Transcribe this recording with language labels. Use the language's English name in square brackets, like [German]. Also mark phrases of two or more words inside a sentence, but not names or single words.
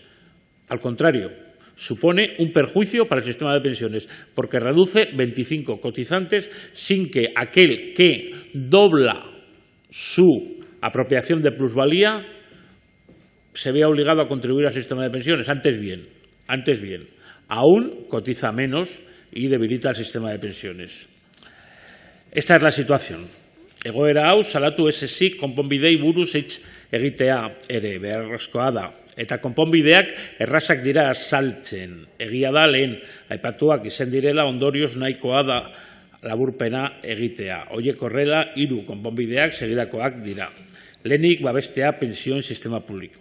[Spanish] Al contrario, supone un perjuicio para el sistema de pensiones, porque reduce 25 cotizantes sin que aquel que dobla su apropiación de plusvalía se vea obligado a contribuir al sistema de pensiones. Antes bien, aún cotiza menos y debilita el sistema de pensiones. Esta es la situación. [Basque] Egoera hau salatu ez ezik konponbidei buruz hitz egitea ere beharrezkoa da. Eta konponbideak errazak dira azaltzen. Egia da lehen aipatuak izan direla ondorioz nahikoa da laburpena egitea. Horiek horrela 3 konponbideak segidakoak dira. Lehenik babestea pensioen sistema publikoa.